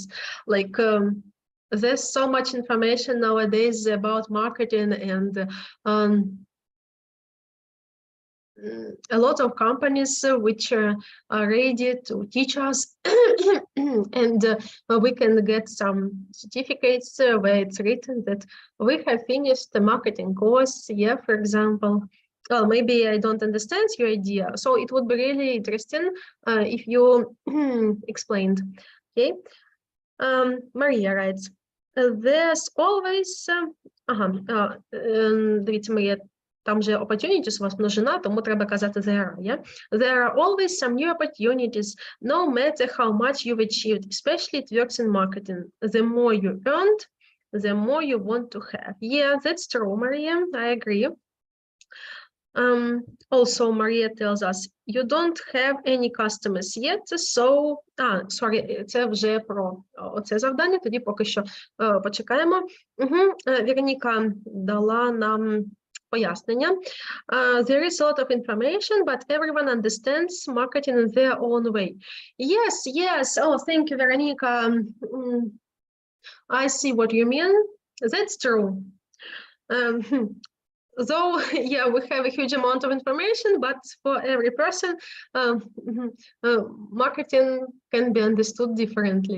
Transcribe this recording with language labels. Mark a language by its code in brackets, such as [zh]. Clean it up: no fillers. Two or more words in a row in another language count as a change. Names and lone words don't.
[en] Like, there's so much information nowadays about marketing, and a lot of companies which are ready to teach us, and we can get some certificates where it's written that we have finished the marketing course, yeah, for example. Well, maybe I don't understand your idea, so it would be really interesting if you explained. Okay, Maria writes, there's always [uk] дивіться, Марія, там же opportunities у вас множина, тому треба казати [en] there, yeah? There are always some new opportunities, no matter how much you've achieved, especially it works in marketing. The more you earned, the more you want to have. Yeah, that's true, Maria, I agree. Also, Maria tells us, you don't have any customers yet, so... sorry, [uk] це вже про оце завдання, тоді поки що почекаємо. Вероніка дала нам пояснення. [en] There is a lot of information, but everyone understands marketing in their own way. Yes, yes. Oh, thank you, Veronica. I see what you mean. That's true. Though, yeah, we have a huge amount of information, but for every person, marketing can be understood differently.